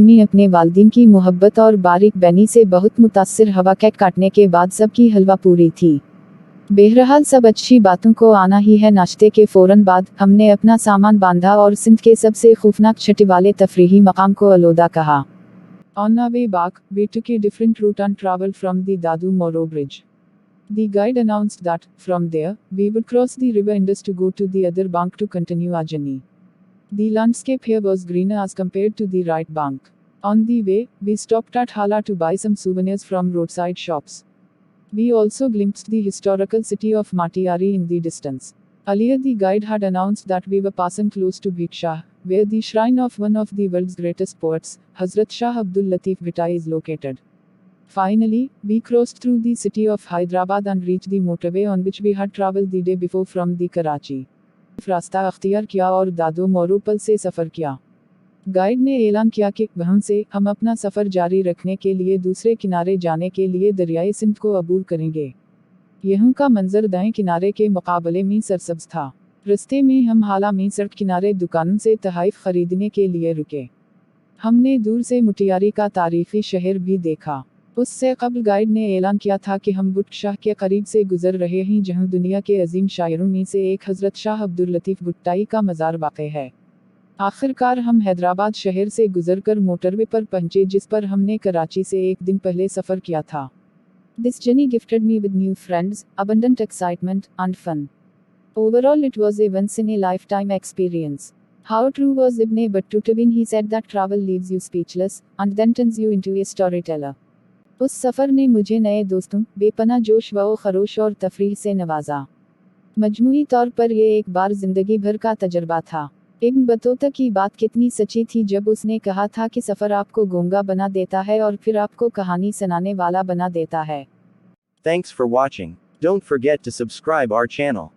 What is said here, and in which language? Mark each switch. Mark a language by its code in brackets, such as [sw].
[hi] मैं अपने वालिदैन की मोहब्बत और बारीक बैनी से बहुत मुतासिर हवा। केक काटने के बाद सबकी हलवा पूरी थी। बहरहाल सब अच्छी बातों को आना ही है। नाश्ते के फ़ौरन बाद हमने अपना सामान बांधा और सिंध के सबसे खौफनाक छठी वाले तफरीही मकाम को अलौदा कहा। [en] On our way back, we took a different route and traveled from the Dadu Moro Bridge. The guide announced that, from there, we would cross the river Indus to go to the other bank to continue our journey. The landscape here was greener as compared to the right bank. On the way, we stopped at Hala to buy some souvenirs from roadside shops. We also glimpsed the historical city of Matiari in the distance. Earlier, the guide had announced that we were passing close to Bhiksha, where the shrine of one of the world's greatest poets, Hazrat Shah Abdul Latif Bhittai, is located. Finally, we crossed through the city of Hyderabad and reached the motorway on which we had traveled the day before from the Karachi. [hi] रास्ता अख्तियार किया और दादो मोरो पल से सफ़र किया। Guide ने ऐलान किया कि वहाँ से हम अपना सफ़र जारी रखने के लिए दूसरे किनारे जाने के लिए दरियाए सिंध को अबूर करेंगे। यहाँ का मंजर दाएं किनारे के मुकाबले में सरसब्ज था। रास्ते में हम हाला में सड़क किनारे दुकानों से तोहफ़े खरीदने के लिए रुके। हमने दूर से मुटियारी का तारीखी शहर भी देखा। उससे कबल गाइड ने ऐलान किया था कि हम बुट शाह के करीब से गुजर रहे हैं, जहां दुनिया के अजीम शायरों में से एक हज़रत शाह अब्दुल लतीफ़ भुट्टाई का मज़ार वाक़ई है। आखिरकार हम हैदराबाद शहर से गुजरकर मोटरवे पर पहुंचे, जिस पर हमने कराची से एक दिन पहले सफ़र किया था। [en] This journey gifted me with new friends, abundant excitement, and fun. Overall, it was a once-in-a-lifetime experience. How true was Ibn Battuta when he said that travel leaves you speechless, and then turns you into a storyteller. [hi] उस सफ़र ने मुझे नए दोस्तों, बेपना जोश व खरोश और तफरीह से नवाजा। मजमूई तौर पर यह एक बार ज़िंदगी भर का तजर्बा था। इब्न बतूता की बात कितनी सच्ची थी जब उसने कहा था कि सफ़र आपको गूंगा बना देता है और फिर आपको कहानी सुनाने वाला बना देता है। [en] Thanks for watching. Don't forget to subscribe our channel.